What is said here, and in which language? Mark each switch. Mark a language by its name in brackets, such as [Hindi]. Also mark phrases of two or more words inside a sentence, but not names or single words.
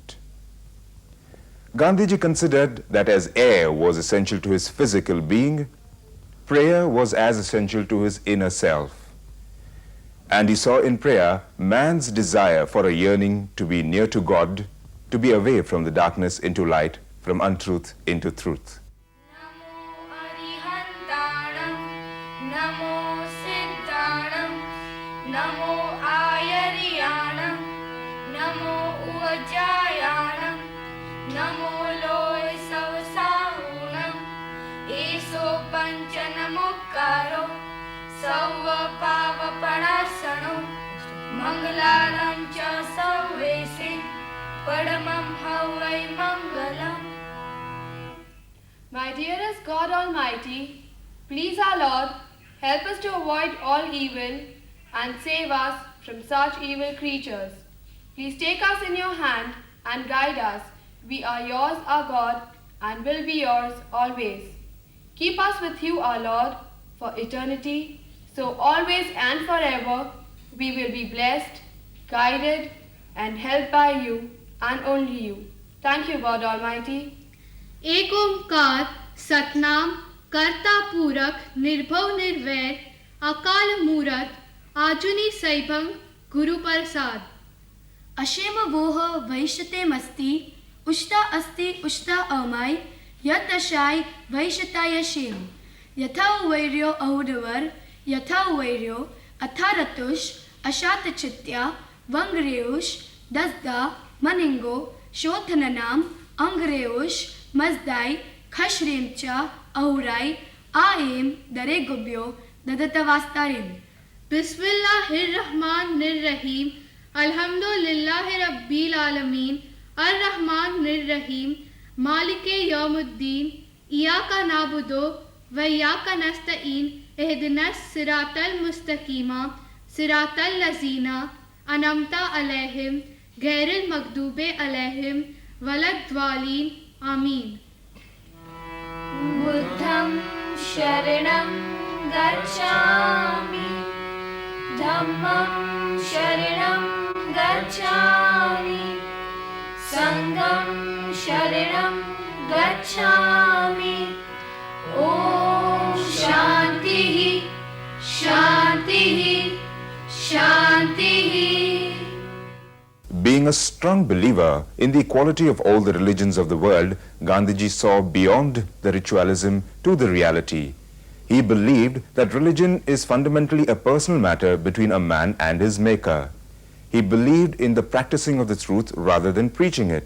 [English] Gandhiji considered that as air was essential to his physical being, prayer was as essential to his inner self. And he saw in prayer man's desire for a yearning to be near to God, to be away from the darkness into light, from untruth into truth. [Prakrit languages] Namo Arihantanam, Namo Siddhanam, Namo Ayariyanam, Namo Uvajayanam, Namo Loy Savasahunam, Eso Panchanamukaro, Sauva Pava Panasano, Mangalaram Cha Savvesi, Padamam Havai Mangalam. [English] My dearest God Almighty, please our Lord, help us to avoid all evil and save us from such evil creatures. Please take us in your hand and guide us. We are yours, our God, and will be yours always. Keep us with you, our Lord, for eternity, so always and forever we will be blessed, guided, and helped by you and only you. Thank you, God Almighty. [Punjabi] ਇਕ ਓਅੰਕਾਰ ਸਤਿਨਾਮੁ ਕਰਤਾ ਪੁਰਖੁ ਨਿਰਭਉ ਨਿਰਵੈਰੁ ਅਕਾਲ ਮੂਰਤਿ ਅਜੂਨੀ ਸੈਭੰ ਗੁਰ ਪ੍ਰਸਾਦਿ। [Avestan] अशेम वोह वैशते मस्ति उष्टा अस्ति उष्टा अमाय यत अशाय वैशता यशेम यथा वैर्यो औरवर यथा वैर्यो अथारतुष अशातचित्या वंग्रेयुष दस्दा मनिंगो शोथननाम अंग्रेयुष मजदाई खशरेमचा औराई आएम दरे गुब्यो ददतवास्तारिम। [Arabic] بسم الله الرحمن الرحيم الحمد لله رب العالمين الرحمن الرحيم مالك يوم الدين إياك نعبد وإياك نستعين اهدنا الصراط المستقيم صراط الذين أنعمت عليهم غير المغضوب عليهم ولا الضالين آمين. [Pali] बुद्धं शरणं गच्छामि, धम्मं शरणं गच्छामि, संघं शरणं गच्छामि। [Sanskrit] ॐ शान्तिः शान्तिः [English] Being a strong believer in the equality of all the religions of the world, Gandhiji saw beyond the ritualism to the reality. He believed that religion is fundamentally a personal matter between a man and his maker. He believed in the practicing of the truth rather than preaching it.